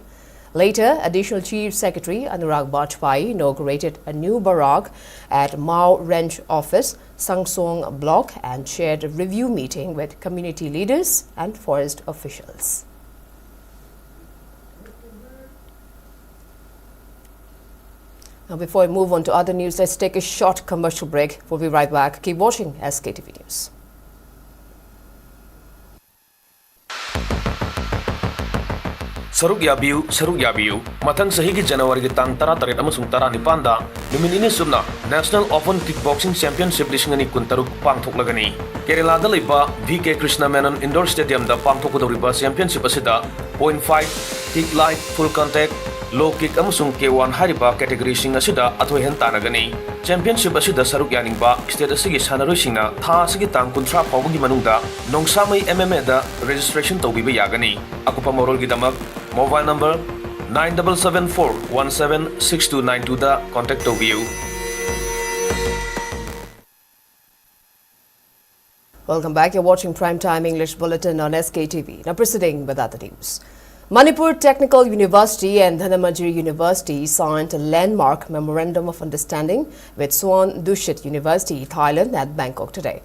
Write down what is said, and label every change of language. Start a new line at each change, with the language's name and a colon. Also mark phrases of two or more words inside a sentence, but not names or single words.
English: Later, Additional Chief Secretary Anurag Bajpai inaugurated a new barrack at Mao Ranch Office, Sangsong Block, and chaired a review meeting with community leaders and forest officials. Now, before we move on to other news, let's take a short commercial break. We'll be right back. Keep watching SKTV News.
Manipuri: Saruk yabiu mathang sahi ki January ki tang tara taret amasung tara nipanda luminini sumna National Open Kickboxing Championship lisingani kuntaruk pangthoklagani Kerala da leiba VK Krishna Menon Indoor Stadium da pangthokudoriba championship asida
English: point fight, kick light, full contact, low kick
Manipuri: amasung K1 hariba category sing asida athoi hen tanagani championship asida saruk yaningba state asigi sanaroi singna tha asigi tang kunthra pawgi manungda nongsamai MMA da registration tawbiba yagani akupa morol gi damak
English: mobile number
Manipuri: 9774176292 da contact view.
English: Welcome back. You're watching Primetime English Bulletin on SKTV. Now proceeding with other news. Manipur Technical University and Dhanamajiri University signed a landmark Memorandum of Understanding with Suan Dushit University, Thailand at Bangkok today.